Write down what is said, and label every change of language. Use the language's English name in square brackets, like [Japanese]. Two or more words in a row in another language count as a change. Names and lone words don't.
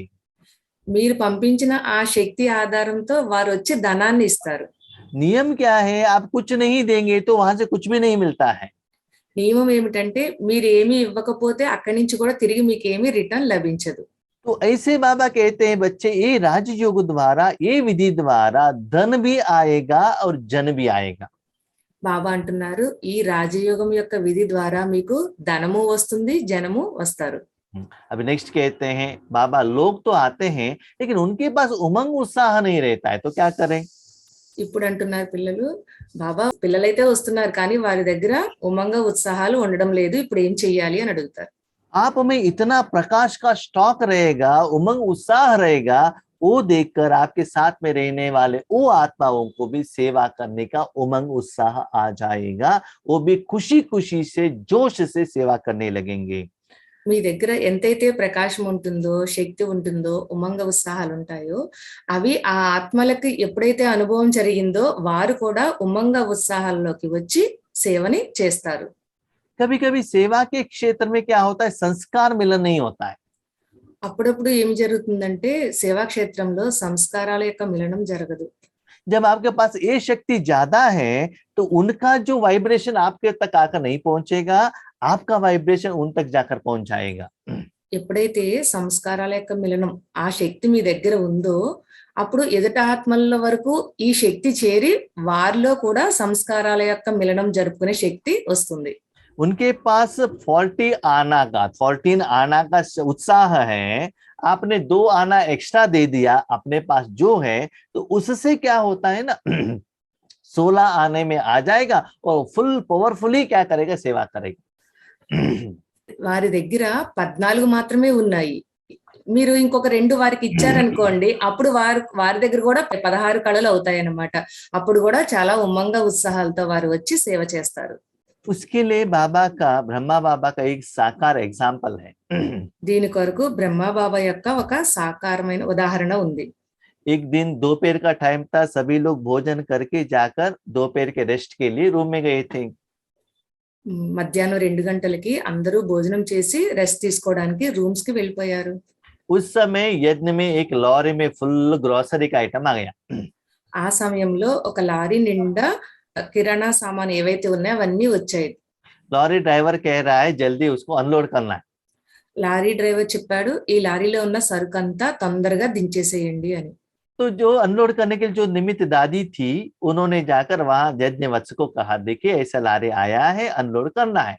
[Telugu] మీరు పంపించిన ఆ శక్తి ఆధారంతో వారు వచ్చి ధనాన్ని ఇస్తారు. [Hindi] नियम क्या है, आप कुछ नहीं देंगे तो वहां से कुछ भी नहीं मिलता है। [Telugu] నియమం ఏమిటంటే మీరు ఏమీ ఇవ్వకపోతే అక్కడి నుంచి కూడా తిరిగి మీకు ఏమీ రిటర్న్ లభించదు. [Hindi] तो ऐसे बाबा कहते हैं बच्चे, ये राजयोग द्वारा, ये विधि द्वारा धन भी आएगा और जन भी आएगा। [Telugu] బాబా అంటున్నారు ఈ రాజయోగం యొక్క విధి ద్వారా మీకు ధనము వస్తుంది, జనము వస్తారు. [Hindi] अभी नेक्स्ट कहते हैं बाबा, लोग तो आते हैं लेकिन उनके पास उमंग उत्साह नहीं रहता है, तो क्या करें? [Telugu] ఇప్పుడు అంటున్నారు పిల్లలు, బాబా పిల్లలైతే వస్తున్నారు కానీ వారి దగ్గర ఉమంగ ఉత్సాహాలు ఉండడం లేదు, ఇప్పుడు ఏం చెయ్యాలి అని అడుగుతారు. [Hindi] आप में इतना प्रकाश का स्टॉक रहेगा, उमंग उत्साह रहेगा, वो देखकर आपके साथ में रहने वाले वो आत्माओं को भी सेवा करने का उमंग उत्साह आ जाएगा। वो भी खुशी खुशी से जोश से सेवा करने लगेंगे। [Telugu] మీ దగ్గర ఎంతైతే ప్రకాశం ఉంటుందో, శక్తి ఉంటుందో, ఉమంగ ఉత్సాహాలు ఉంటాయో అవి ఆ ఆత్మలకి ఎప్పుడైతే అనుభవం జరిగిందో వారు కూడా ఉమంగ ఉత్సాహాల్లోకి వచ్చి సేవని చేస్తారు. [Hindi] कभी कभी सेवा के क्षेत्र में क्या होता है, संस्कार मिलन नहीं होता है। [Telugu] అప్పుడప్పుడు ఏం జరుగుతుందంటే సేవా క్షేత్రంలో సంస్కారాల యొక్క మిలనం జరగదు. [Hindi] जब आपके पास ये शक्ति ज्यादा है तो उनका जो वाइब्रेशन आपके तक आकर नहीं पहुंचेगा, आपका वाइब्रेशन उन तक जाकर पहुंच जाएगा। [Telugu] ఎప్పుడైతే సంస్కారాల యొక్క మిలనం ఆ శక్తి మీ దగ్గర ఉందో అప్పుడు ఎదుట ఆత్మల వరకు ఈ శక్తి చేరి వారిలో కూడా సంస్కారాల యొక్క మిలనం జరుపుకునే శక్తి వస్తుంది. [Hindi] उनके पास 14 आना का उत्साह है, आपने 2 आना एक्स्ट्रा दे दिया अपने पास जो है, तो उससे क्या होता है ना 16 आने में आ जाएगा और [English] full powerfully [Hindi] क्या करेगा, सेवा करेगा। [Telugu] వారి దగ్గర 14 మాత్రమే ఉన్నాయి, మీరు ఇంకొక 2 వారికి ఇచ్చారనుకోండి, అప్పుడు వారి దగ్గర కూడా 16 కళలు అవుతాయి అన్నమాట. అప్పుడు కూడా చాలా ఉమ్మంగ ఉత్సాహాలతో వారు వచ్చి సేవ చేస్తారు. [Hindi] उसके लिए ब्रह्मा बाबा का एक साकार एग्जाम्पल है। [Telugu] దీని కొరకు బ్రహ్మ బాబా యొక్క ఒక సాకారమైన ఉదాహరణ ఉంది. [Hindi] एक दिन दोपहर का टाइम था, सभी लोग भोजन करके जाकर दोपहर के रेस्ट के लिए रूम में गए थे। [Telugu] మధ్యాహ్నం 2 గంటలకి అందరూ భోజనం చేసి రెస్ట్ తీసుకోవడానికి రూమ్స్ కి వెళ్ళిపోయారు. [Hindi] उस समय यज्ञ में एक लॉरी में [English] full grocery [Hindi] का आइटम आ गया। [Telugu] ఆ సమయంలో ఒక లారీ నిండా కిరాణా సామాన్ ఏవైతే ఉన్నాయో అవన్నీ వచ్చాయి. [Hindi] लॉरी ड्राइवर कह रहा है जल्दी उसको अनलोड करना है। [Telugu] లారీ డ్రైవర్ చెప్పాడు ఈ లారీలో ఉన్న సరుకంతా తొందరగా దించేసేయండి అని. [Hindi] तो जो अनलोड करने के लिए जो निमित्त दादी थी, उन्होंने जाकर वहां यज्ञवत्स को कहा, देखिए ऐसा लारी आया है, अनलोड करना है।